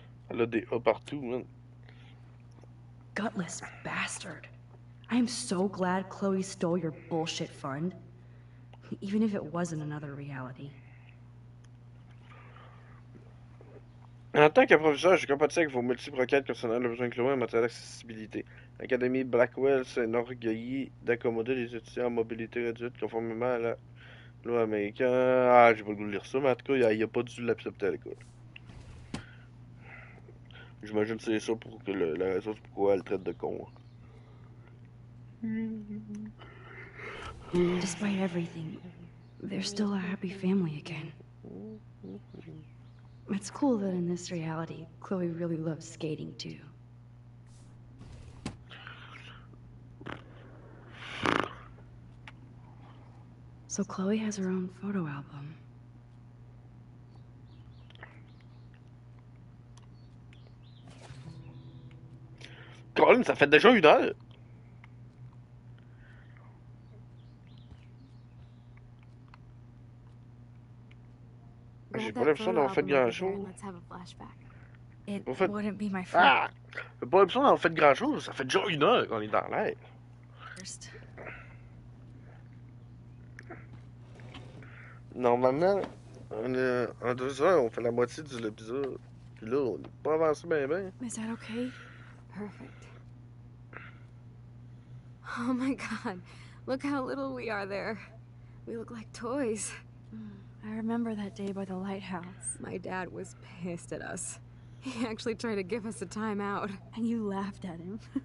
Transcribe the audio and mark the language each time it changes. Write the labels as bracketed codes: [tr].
[fr] Elle a des A partout, man. [en] Gutless bastard. I am so glad Chloe stole your bullshit fund. Even if it wasn't another reality. [fr] En tant que professeur, je compatis avec vos multiples requêtes concernant le besoin de Chloé en matière d'accessibilité. L'Académie Blackwell s'enorgueillit d'accommoder les étudiants en mobilité réduite conformément à la loi américaine. Ah, j'ai pas le goût de lire ça, mais en tout cas, il a pas dû l'accepter à l'école. J'imagine que c'est ça pour que la raison c'est pourquoi elle traite de con. [en] Despite everything, they're still a happy family again. It's cool that in this reality, Chloe really loves skating too. So Chloe has her own photo album. [fr] Colin, ça fait déjà 1 heure! J'ai pas l'impression d'avoir fait grand-chose. [en] It [fr] En fait- [en] wouldn't be my first. Ah! [fr] J'ai pas l'impression d'avoir fait grand-chose, ça fait déjà 1 heure qu'on est dans l'air. Normalement, en 2 heures, on fait la moitié de l'épisode. Puis là, on n'est pas avancé bien. [en] Is that okay? Perfect. Oh my god, look how little we are there. We look like toys. I remember that day by the lighthouse. My dad was pissed at us. He actually tried to give us a timeout. And you laughed at him.